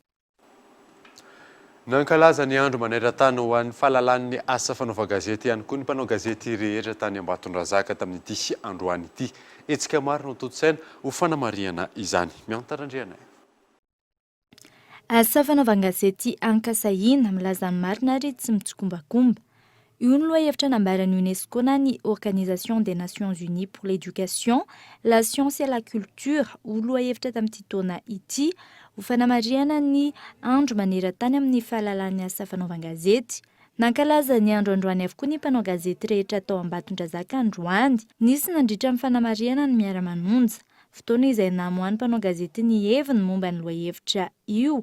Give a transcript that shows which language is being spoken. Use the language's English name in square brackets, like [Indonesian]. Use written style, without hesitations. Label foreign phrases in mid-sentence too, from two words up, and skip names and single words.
[Malagasy] Nankalaza ny andro maneran-tany ho an'ny fahalalan'ny asa fanaovan-gazety ihany koa ny mpanao gazety rehetra tany Ambatondrazaka tamin'ity androany ity. Hetsika maro no toto-tsaina ho fanamariana izany. Miantarandriana. Asa fanaovan-gazety ankasahina milaza ny marina ary tsy mitsokombakomba. Io ny lohahevitra nambaran'ny UNESCO na ny Organisation des Nations Unies pour l'éducation, la science et la culture ho lohahevitra tamin'ity taona ity ho fanamariana ny andro maneran-tany amin'ny fahalalan'ny asa fanaovan-gazety. Nankalaza ny andro androany avokoa ny mpanao gazety rehetra tao Ambatondrazaka androany. Nisy nandritra amin'ny fanamariana ny miara-manonja. Fotoana izay namohan'ny mpanao gazety ny heviny momba ny lohahevitra io.